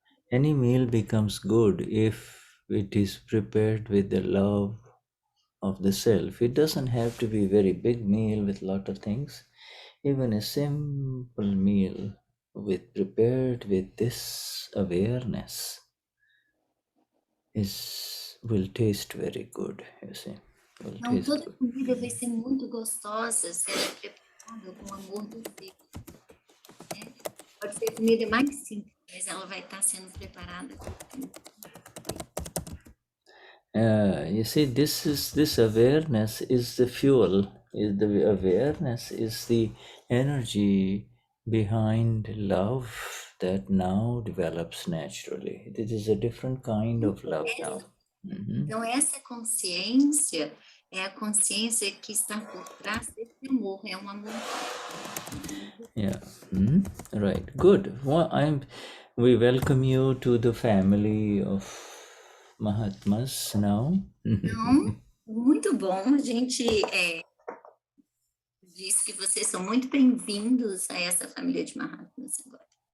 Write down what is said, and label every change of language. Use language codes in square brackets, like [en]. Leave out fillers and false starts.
[en] Any meal becomes good if it is prepared with the love of the self. It doesn't have to be a very big meal with a lot of things. Even a simple meal prepared with this awareness will taste very good, you see. [pt] Então, toda comida vai ser muito gostosa se ela é preparada com amor do ser. Né? Pode ser a comida mais simples, mas ela vai estar sendo preparada com amor. [en] You see, this awareness is the fuel. The awareness is the energy behind love that now develops naturally. This is a different kind of love now. [pt] Então, essa consciência é a consciência que está por trás desse amor, é um amor. [en] Yeah. Right. Good. Well, we welcome you to the family of Mahatmas now. [pt] Então, muito bom, a gente diz que vocês são muito bem-vindos a essa família de Mahatmas agora.